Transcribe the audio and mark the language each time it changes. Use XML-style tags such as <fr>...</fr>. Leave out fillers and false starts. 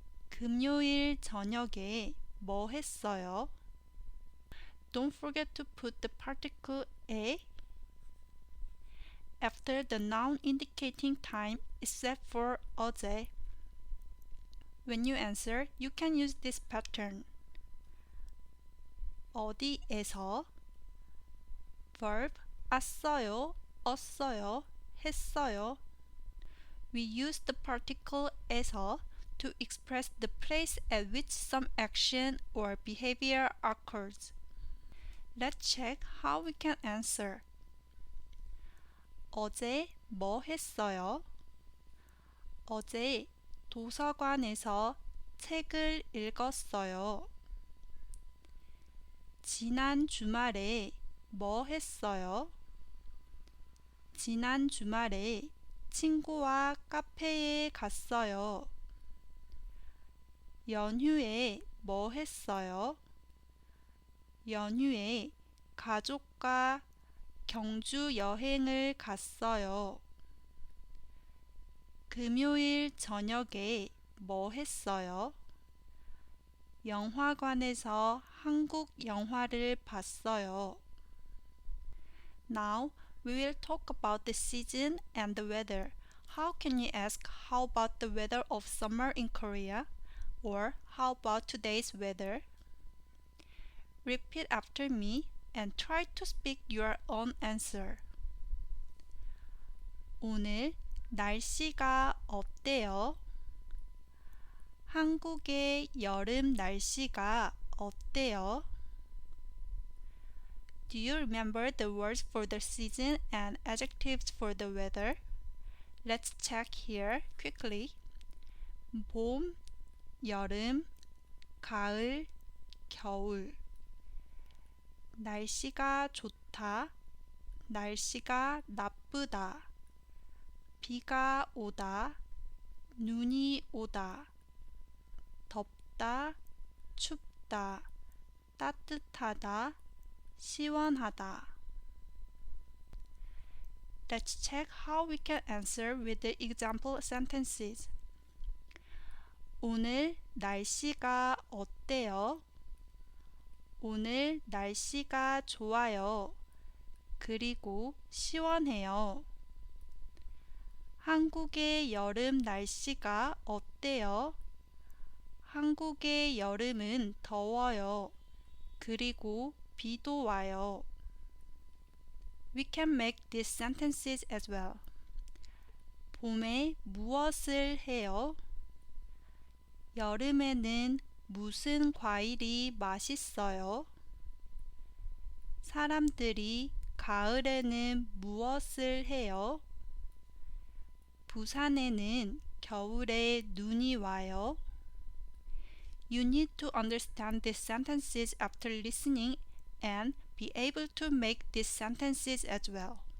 <ko>금요일 저녁에 뭐 했어요?</ko> <en>Don't forget to put the particle 에 after the noun indicating time except for 어제. When you answer, you can use this pattern.</en> <ko>어디에서 verb 왔어요, 없어요, 했어요.</ko> <en>We use the particle 에서 to express the place at which some action or behavior occurs. Let's check how we can answer.</en> <ko>어제 뭐 했어요? 어제 도서관에서 책을 읽었어요. 지난 주말에 뭐 했어요? 지난 주말에 친구와 카페에 갔어요. 연휴에 뭐 했어요? 연휴에 가족과 경주 여행을 갔어요. 금요일 저녁에 뭐 했어요? 영화관에서 한국 영화를 봤어요.</ko> <en>Now we will talk about the season and the weather. How can you ask how about the weather of summer in Korea? Or how about today's weather? Repeat after me and try to speak your own answer.</en> <ko>오늘 날씨가 어때요? 한국의 여름 날씨가 어때요?</ko> <en>Do you remember the words for the season and adjectives for the weather? Let's check here quickly.</en> <ko>봄, 여름, 가을, 겨울. 날씨가 좋다, 날씨가 나쁘다. 비가 오다, 눈이 오다. 덥다, 춥다, 따뜻하다, 시원하다.</ko> <en>Let's check how we can answer with the example sentences.</en> <ko>오늘 날씨가 어때요? 오늘 날씨가 좋아요. 그리고 시원해요. 한국의 여름 날씨가 어때요? 한국의 여름은 더워요. 그리고 비도 와요.</ko> <en>We can make these sentences as well.</en> <ko>봄에 무엇을 해요? 여름에는 무슨 과일이 맛있어요? 사람들이 가을에는 무엇을 해요? 부산에는 겨울에 눈이 와요.</ko> <en>You need to understand these sentences after listening and be able to make these sentences as well.</en>